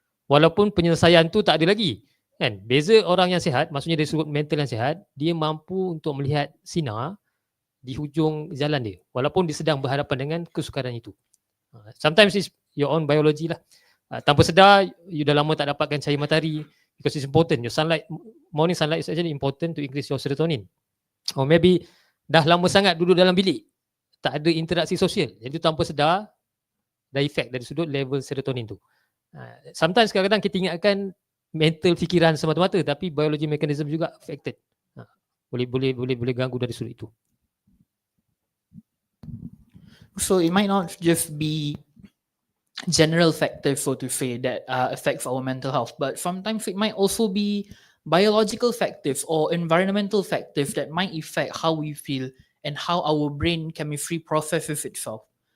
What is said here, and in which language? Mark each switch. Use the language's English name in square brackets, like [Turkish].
[Malay] Walaupun penyelesaian tu tak ada lagi. Kan? Beza orang yang sihat, maksudnya dari sudut mental yang sihat, dia mampu untuk melihat sinar di hujung jalan dia. Walaupun dia sedang berhadapan dengan kesukaran itu. [English] Sometimes it's your own biology lah. [Malay] Tanpa sedar, you dah lama tak dapatkan cahaya matahari [English] because it's important. Your sunlight, morning sunlight is actually important to increase your serotonin. Or maybe [Malay] dah lama sangat duduk dalam bilik, tak ada interaksi sosial. Jadi tanpa sedar, dah efek dari sudut level serotonin tu. [English] Sometimes [Malay] kadang-kadang kita ingatkan mental fikiran semata-mata, tapi [English] biology mechanism [Malay] juga affected. Boleh ganggu dari sudut itu. [English] So it might not just be general factors, so to say, that affects our mental health, but sometimes it might also be biological factors or environmental factors that might affect how we feel and how our brain chemistry processes itself.